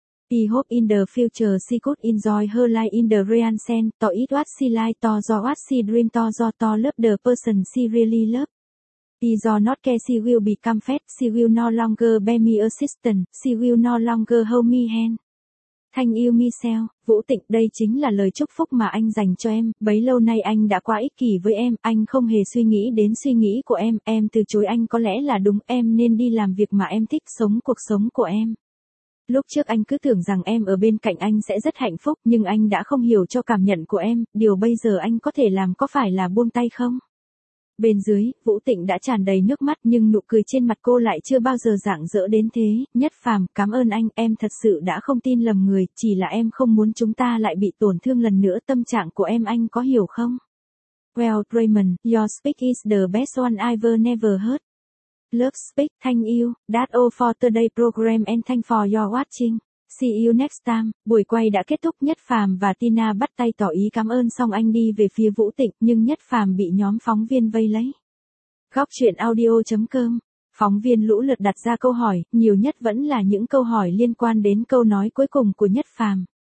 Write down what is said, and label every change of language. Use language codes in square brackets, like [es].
[en] I hope in the future she could enjoy her life in the real sense, to eat what she like, to do what she dream, to love the person she really love. I do not care she will become fat, she will no longer be my assistant, she will no longer hold me hand. Thank you [vi] Michelle, Vũ Tịnh, đây chính là lời chúc phúc mà anh dành cho em, bấy lâu nay anh đã quá ích kỷ với em, anh không hề suy nghĩ đến suy nghĩ của em từ chối anh có lẽ là đúng, em nên đi làm việc mà em thích, sống cuộc sống của em. Lúc trước anh cứ tưởng rằng em ở bên cạnh anh sẽ rất hạnh phúc, nhưng anh đã không hiểu cho cảm nhận của em, điều bây giờ anh có thể làm có phải là buông tay không? Bên dưới, Vũ Tịnh đã tràn đầy nước mắt nhưng nụ cười trên mặt cô lại chưa bao giờ rạng rỡ đến thế. Nhất Phàm, cảm ơn anh, em thật sự đã không tin lầm người, chỉ là em không muốn chúng ta lại bị tổn thương lần nữa, tâm trạng của em anh có hiểu không? [en] Well, Raymond, your speech is the best one I've never heard. Love speak, thank you, that's all for today program and thank for your watching. See you next time. [vi] Buổi quay đã kết thúc, Nhất Phàm và Tina bắt tay tỏ ý cảm ơn xong anh đi về phía Vũ Tịnh, nhưng Nhất Phàm bị nhóm phóng viên vây lấy. Góc chuyện audio.com. Phóng viên lũ lượt đặt ra câu hỏi, nhiều nhất vẫn là những câu hỏi liên quan đến câu nói cuối cùng của Nhất Phàm.